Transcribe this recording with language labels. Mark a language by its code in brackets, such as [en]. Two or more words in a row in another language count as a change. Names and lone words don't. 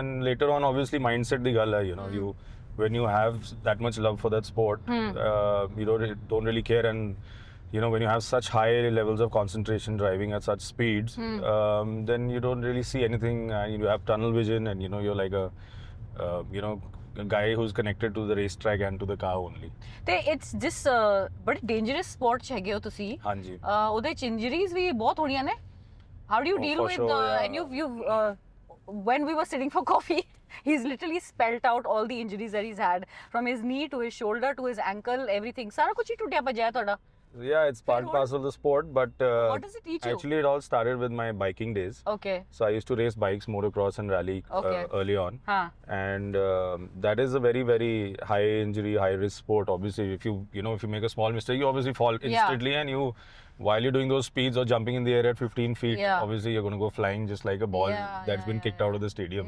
[en] And later on, obviously, mindset the gala, you when you have that much love for that sport, you don't really care. And you know, when you have such high levels of concentration driving at such speeds, then you don't really see anything. You have tunnel vision, and you know, you're like you know, a guy who's connected to the racetrack and to the car only. [pa] ਤੇ ਇਟਸ ਜਿਸ ਬੜੀ [en] dangerous sport [pa] ਚ ਹੈਗੇ ਹੋ ਤੁਸੀਂ ਹਾਂਜੀ. ਉਹਦੇ ਚ ਇੰਜਰੀਜ਼ ਵੀ ਬਹੁਤ ਹੋਣੀਆਂ ਨੇ [en] how do you deal for ਵਿਦ sure, yeah. and you've when we were sitting for coffee he's literally spelt out all the injuries that he's had from his knee to his shoulder to his ankle everything [pa] ਸਾਰਾ ਕੁਝ ਹੀ ਟੁੱਟਿਆ ਭੱਜਿਆ ਤੁਹਾਡਾ [en] Yeah, it's part and parcel of the sport, but what does it teach you? actually it all started with my biking days. Okay. So I used to race bikes, motocross and rally Okay. early on. Huh. And that is a very, very high injury, high risk sport. Obviously, if you make a small mistake, you obviously fall instantly, and while you're doing those speeds or jumping in the air at 15 feet, obviously you're going to go flying just like a ball that's been kicked out of the stadium.